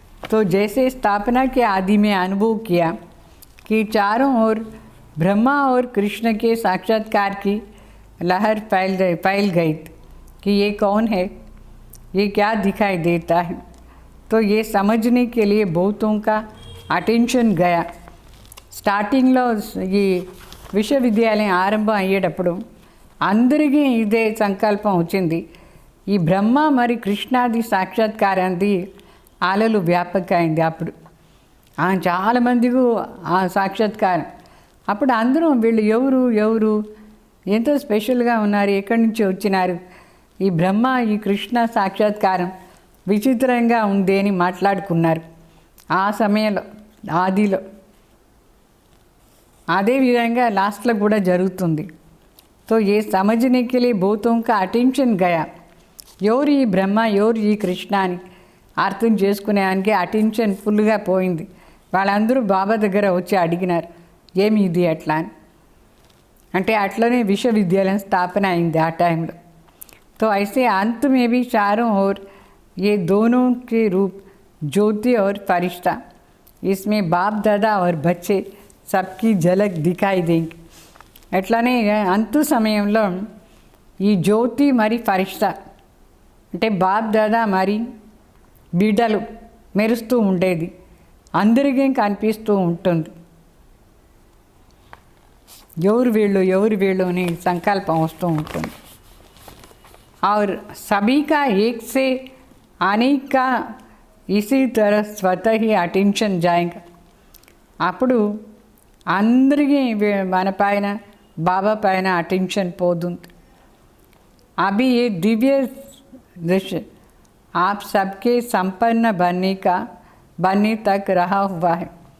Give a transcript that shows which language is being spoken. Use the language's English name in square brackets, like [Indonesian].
[Hindi] तो जैसे स्थापना के आदि में अनुभव किया कि चारों ओर ब्रह्मा और कृष्ण के साक्षात्कार की लहर फैल गई कि ये कौन है, ये क्या दिखाई देता है. तो ये समझने के लिए बहुतों का अटेंशन गया. [Telugu] స్టార్టింగ్లో ఈ విశ్వవిద్యాలయం ఆరంభం అయ్యేటప్పుడు అందరికీ ఇదే సంకల్పం వచ్చింది, ఈ బ్రహ్మ మరి కృష్ణాది సాక్షాత్కారాన్ని అలలు వ్యాపక అయింది అప్పుడు చాలామందికి ఆ సాక్షాత్కారం. అప్పుడు అందరూ వీళ్ళు ఎవరు ఎంతో స్పెషల్గా ఉన్నారు, ఎక్కడి నుంచి వచ్చినారు, ఈ బ్రహ్మ ఈ కృష్ణ సాక్షాత్కారం విచిత్రంగా ఉంది అని మాట్లాడుకున్నారు ఆ సమయంలో ఆదిలో. అదేవిధంగా లాస్ట్లో కూడా జరుగుతుంది. [Hindi] तो ये समझने के लिए बहुतों का अटेंशन गया. [Telugu] ఎవరు ఈ బ్రహ్మ ఎవరు ఈ కృష్ణ అని అర్థం చేసుకునేదానికి అటెన్షన్ ఫుల్గా పోయింది. వాళ్ళందరూ బాబా దగ్గర వచ్చి అడిగినారు ఏమి ఇది అట్లా అని. అంటే అట్లనే విశ్వవిద్యాలయం స్థాపన అయింది ఆ టైంలో. [Hindi] तो ऐसे अंत में भी चारों ओर ये दोनों के रूप ज्योति और फरिश्ता, इसमें बाप दादा और बच्चे सबकी झलक दिखाई देंगे. [Telugu] అట్లానే అంతు సమయంలో ఈ జ్యోతి మరి ఫరిష్తా అంటే బాప్ దాదా మరి బిడ్డలు మెరుస్తూ ఉండేది, అందరికీ కనిపిస్తూ ఉంటుంది. ఎవరు వీళ్ళు అని సంకల్పం వస్తూ ఉంటుంది. [Hindi] और सभी का एक से अनेक का इसी तरह स्वतः ही अटेंशन जाएगा. [Telugu] అప్పుడు అందరికీ మన పైన బాబా పైన అటెన్షన్ పోతుంది. [Hindi] अभी ये दिव्य दृश्य आप सबके संपन्न बनने तक रहा हुआ है.